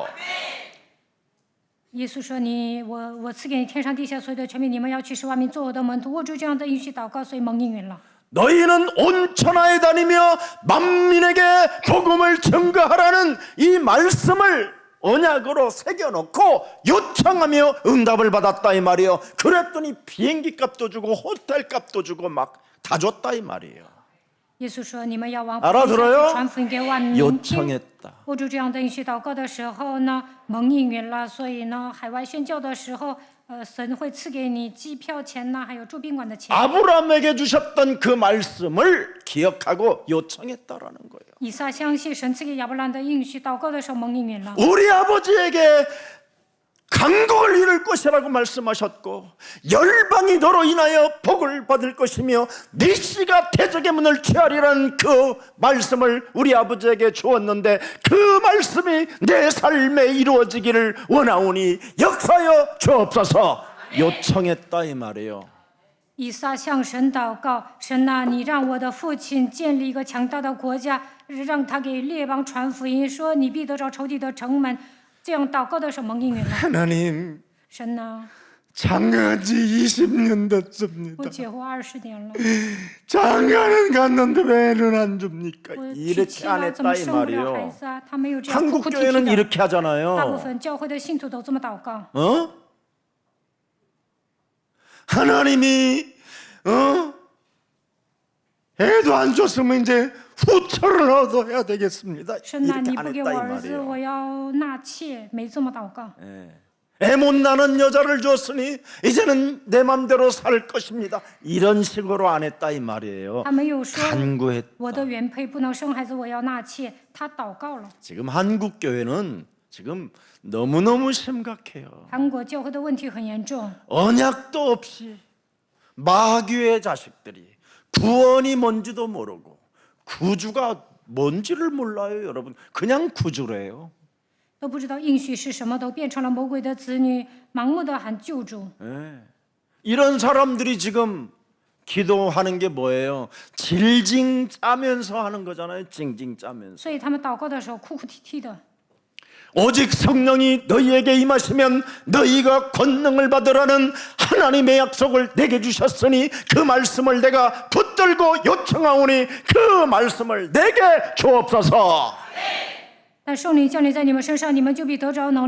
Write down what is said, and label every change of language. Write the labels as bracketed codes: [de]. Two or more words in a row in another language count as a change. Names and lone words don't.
[zh] 耶稣说我赐给你天上地下所有的权柄，你们要去使万民做我的门徒，握住这样的应许祷告，所以蒙应允了。 [ko] 너희는 온 천하에 다니며 만민에게 복음을 증거하라는 이 말씀을 언약으로 새겨놓고 요청하며 응답을 받았다 이 말이에요. 그랬더니 비행기 값도 주고 호텔 값도 주고 막 다 줬다 이 말이에요. [zh] 耶稣说你们要往 [ko] 알아들어요? [zh] 传福音给万民听。 [ko] 요청했다. [zh] 握住这样的应许祷告的时候呢，蒙应允了，所以呢，海外宣教的时候，神会赐给你机票钱呐，还有住宾馆的钱。 [ko] 아브라함에게 주셨던 그 말씀을 기억하고 요청했다라는 거예요. [zh] 以撒相信神赐给亚伯兰的应许，祷告的时候蒙应允了。 [ko] 우리 아버지에게 강국을 이룰 것이라고 말씀하셨고 열방이 너로 인하여 복을 받을 것이며 네 씨가 대적의 문을 취하리라는 그 말씀을 우리 아버지에게 주었는데 그 말씀이 내 삶에 이루어지기를 원하오니 역사여 주옵소서 요청했다 이 말이에요. [zh] 以撒向神祷告：“神呐、你让我的父亲建立一个强大的国家，让他给列邦传福音，说你必得着仇敌的城门。” 这样祷告的时候蒙应允了。 [ko] 하나님 [zh] 神呐、 [ko] 장가한 지 20년 [zh] 我 [ko] 됐습니다. [zh] 结婚20年了， [ko] 장가는 갔는데 왜 애는 안 줍니까? [zh] 我娶 [ko] 이렇게 [zh] 妻 [ko] 안 [zh] 了，怎么 [ko] 했다 이 [zh] 生不了孩 [ko] 말이에요. [zh] 子啊？他没有这样哭 [ko] 한국 [zh] 哭啼 [ko] 교회는 [zh] 啼的。 [ko] 이렇게 [zh] 大部 [ko] 하잖아요. [zh] 分教会的信徒都这么祷告。 [ko] 어? 하나님이 애도 안 줬으면 이제 후처를 얻어야 되겠습니다. [zh] 神呐、 [ko] 이렇게 [zh] 你 [ko] 안 [zh] 不给 [ko] 했다 [zh] 我 [ko] 이 [zh] 儿子， [ko] 말이에요. [zh] 我要纳妾，没这么祷告。 [ko] 애 못 나는 여자를 줬으니 이제는 내 맘대로 살 것입니다. 이런 식으로 안 했다 이 말이에요. [zh] 他没有说 [ko] 간구했다. [zh] 我的原配不能生孩子，我要纳妾。他祷告了。 [ko] 지금 한국 교회는 지금 너무너무 심각해요. [zh] 韩国教会的问题很严重， [ko] 언약도 없이 마귀의 자식들이 구원이 뭔지도 모르고 구주가 뭔지를 몰라요, 여러분. 그냥 구주래요. [zh] 都不知道应许是什么，都变成了魔鬼的子女，盲目的喊救主。 [ko] 이런 사람들이 지금 기도하는 게 뭐예요? 질징 짜면서 하는 거잖아요. 징징 짜면서. [zh] 所以他们祷告的时候哭哭啼啼的。 [ko] 오직 성령이 너희에게 임하시면 너희가 권능을 받으라는 하나님의 약속을 내게 주셨으니 그 말씀을 내가 붙들고 요청하오니 그 말씀을 내게 주옵소서. [zh] 但圣灵降临在你们身上，你们就必得着能力。